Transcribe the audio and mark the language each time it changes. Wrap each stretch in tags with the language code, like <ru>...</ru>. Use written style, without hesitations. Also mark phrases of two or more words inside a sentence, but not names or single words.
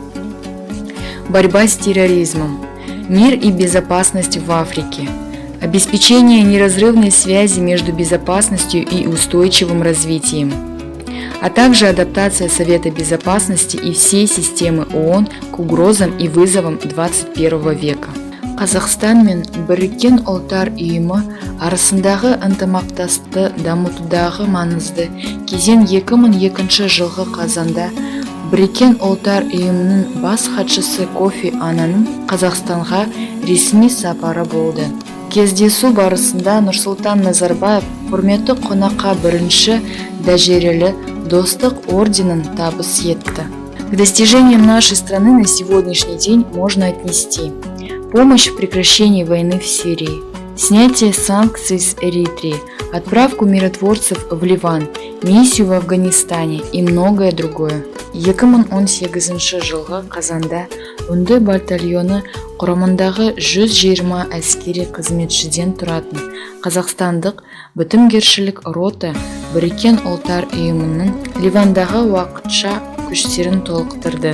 <ru>борьба с терроризмом, мир и безопасность в Африке, обеспечение неразрывной связи между безопасностью и устойчивым развитием, а также адаптация Совета Безопасности и всей системы ООН к угрозам и вызовам 21 века.</ru> <kk>Қазақстан мен Біріккен Ұлттар ұйымы арасындағы ынтымақтастықты дамытудағы маңызды кезең 2002 жылғы қазанда Біріккен Ұлттар ұйымының бас хатшысы Кофи Аннанның Қазақстанға ресми сапары болды. Кездесу барысында Нұрсұлтан Назарбаев құрметті қонаққа бірінші дәрежелі достық орденін табыс етті.</kk> <ru>К достижениям нашей страны на сегодняшний день можно отнести помощь в прекращении войны в Сирии, снятие санкций с Эритрии, отправку миротворцев в Ливан, миссию в Афганистане и многое другое.</ru> <kk>2018 жылғы қазанда үнді батальоны құрамындағы 120 әскери қызметшіден тұратын қазақстандық бітімгершілік рота Біріккен Ұлттар ұйымының Ливандағы уақытша күштерін толықтырды.</kk>